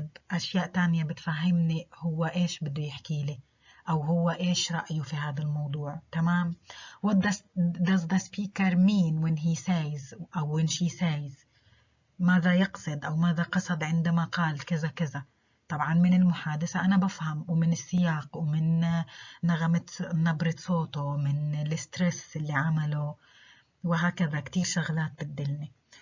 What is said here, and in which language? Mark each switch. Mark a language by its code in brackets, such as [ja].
[ar] أشياء تانية بتفهمني هو إيش بده يحكي لي أو هو إيش رأيه في هذا الموضوع. تمام. [en] What does the speaker mean when he says أو when she says؟ [ar] ماذا يقصد أو ماذا قصد عندما قال كذا كذا. طبعا من المحادثة أنا بفهم، ومن السياق، ومن نبرة صوته، ومن الستريس اللي عمله، وهكذا كتير شغلات بتدلني.